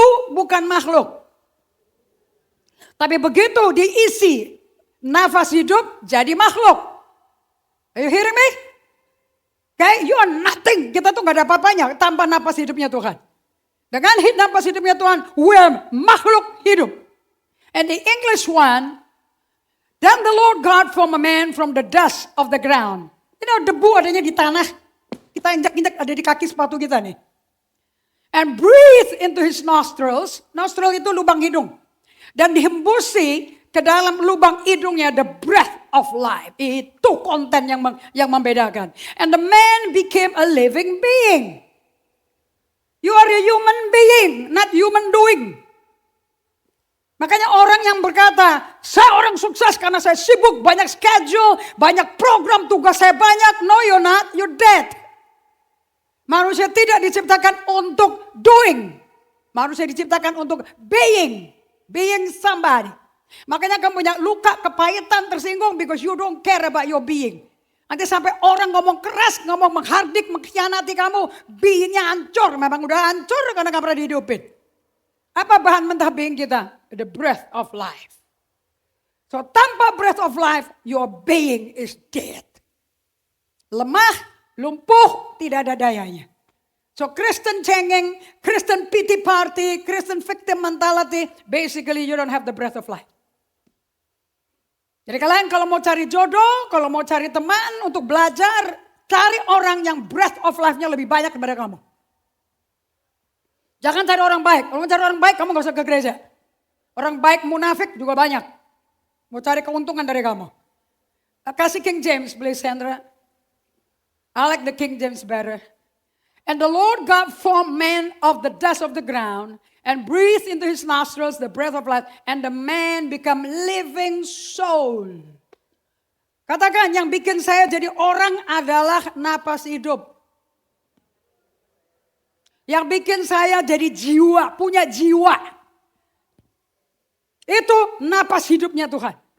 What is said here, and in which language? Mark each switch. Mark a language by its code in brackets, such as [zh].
[id] hidup bukan makhluk. Tapi begitu diisi nafas hidup jadi makhluk. [en] Are you hearing me? Okay, you are nothing. [id] Kita tuh gak ada apa-apanya tanpa nafas hidupnya Tuhan. Dengan nafas hidupnya Tuhan, [en] we are [id] makhluk hidup. [en] And the English one, then the Lord God formed a man from the dust of the ground. [id] You know, debu adanya di tanah. Kita injak-injak ada di kaki sepatu kita nih. [en] And breathe into his nostrils. [id] Nostril itu lubang hidung. Dan dihembusi ke dalam lubang hidungnya [en] the breath of life. [id] Itu konten yang membedakan. [en] And the man became a living being. You are a human being, not human doing. [id] Makanya orang yang berkata, saya orang sukses karena saya sibuk, banyak schedule, banyak program, tugas saya banyak. [en] No, you're not, you're dead. [id] Manusia tidak diciptakan untuk doing. Manusia diciptakan untuk being. Being somebody. Makanya kamu punya luka, kepahitan, tersinggung [en] because you don't care about your being. [id] Nanti sampai orang ngomong keras, ngomong menghardik, mengkhianati kamu. Beingnya hancur, memang udah hancur karena gak pernah dihidupin. Apa bahan mentah being kita? [en] The breath of life. [id] So tanpa [en] breath of life, your being is dead. [id] Lemah, lumpuh, tidak ada dayanya. [en] So Christian [id] cengeng, [en] Christian pity party, Christian victim mentality, basically you don't have the breath of life. [id] Jadi kalian kalau mau cari jodoh, kalau mau cari teman untuk belajar, cari orang yang [en] breath of life-nya [id] lebih banyak daripada kamu. Jangan cari orang baik. Kalau mau cari orang baik, kamu gak usah ke gereja. Orang baik munafik juga banyak. Mau cari keuntungan dari kamu. Kasih King James, [en] please, [id] Sandra. [en] I like the King James better. And the Lord God formed man of the dust of the ground and breathed into his nostrils the breath of life, and the man become living soul. [id] Katakan, yang bikin saya jadi orang adalah napas hidup. Yang bikin saya jadi jiwa, punya jiwa. Itu napas hidupnya Tuhan.